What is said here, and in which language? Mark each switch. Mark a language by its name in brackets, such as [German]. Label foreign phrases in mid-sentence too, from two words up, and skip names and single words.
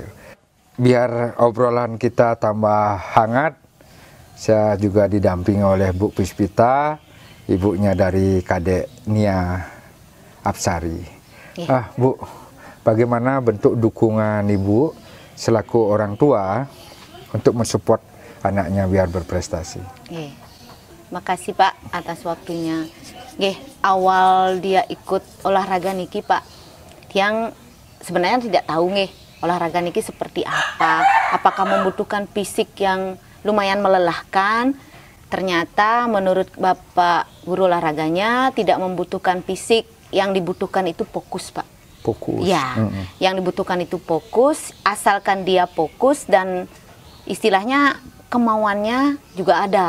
[Indonesian] Biar obrolan kita tambah hangat, saya juga didampingi oleh Bu Puspita, ibunya dari Kadek Nia Apsari. Ya. Bu, bagaimana bentuk dukungan Ibu selaku orang tua untuk mensupport anaknya biar berprestasi? Makasih Pak atas waktunya. Awal dia ikut olahraga niki Pak, tiang sebenarnya tidak tahu olahraga niki seperti apa, apakah membutuhkan fisik yang lumayan melelahkan. Ternyata menurut Bapak guru olahraganya tidak membutuhkan fisik, yang dibutuhkan itu fokus Pak. Fokus. Ya, yang dibutuhkan itu fokus, asalkan dia fokus dan istilahnya kemauannya juga ada.